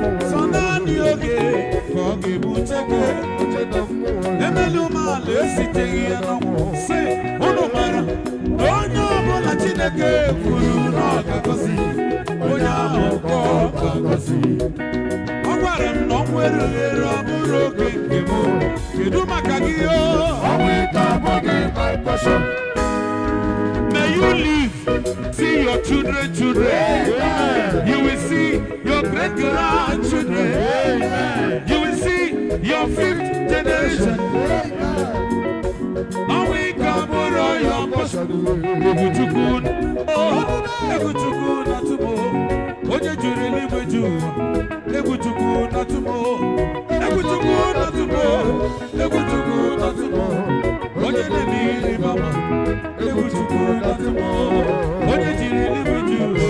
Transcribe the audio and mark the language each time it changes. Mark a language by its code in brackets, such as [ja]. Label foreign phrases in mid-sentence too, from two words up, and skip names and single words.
[ig] Sọ naanị oge ka ọ ga-ebute gị. Emelụ m ala, esiteghị ya n'ọnwụ. Sị, unu mara Onye ọbụla Chineke kwuru na ọ ga-agọzi, onye ahụ ka ọ ga-agọzi. Ọ gwara m na ọnwụ erughị eru, ọ bụrụ oge nke m. Kedu maka gị, o? Ọnwụ ike abụghị [en] my portion. May you live, see your children, children. Amen. You will see Your great grandchildren, you will see your fifth generation. Now we come for your portion. [ig] Egwu Chukwu, oh, egwu Chukwu na tumo. Onye juru eluigwe ju ụwa. Egwu Chukwu na tumo. Egwu Chukwu na tumo. Egwu Chukwu na-atụ m. Onye na-eme ihe ịrịba ama. Egwu Chukwu na-atụ m. Onye jiri ibu ju.